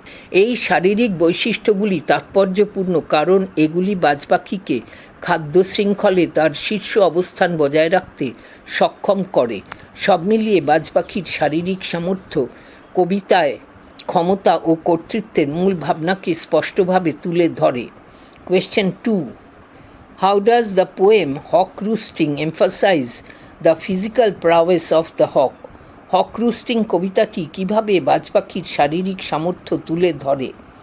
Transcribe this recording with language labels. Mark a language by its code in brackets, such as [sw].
[bn] এই শারীরিক বৈশিষ্ট্যগুলি তাৎপর্যপূর্ণ কারণ এগুলি বাজ পাখিকে খাদ্য শৃঙ্খলে তার শীর্ষ অবস্থান বজায় রাখতে সক্ষম করে। সব মিলিয়ে বাজ পাখির শারীরিক সামর্থ্য কবিতায় ক্ষমতা ও কর্তৃত্বের মূল ভাবনাকে স্পষ্টভাবে তুলে ধরে। [en] Question 2. How does the poem Hawk Roosting emphasize the physical prowess of the hawk? [bn] হক রুস্টিং কবিতাটি কীভাবে বাজ পাখির শারীরিক সামর্থ্য তুলে ধরে?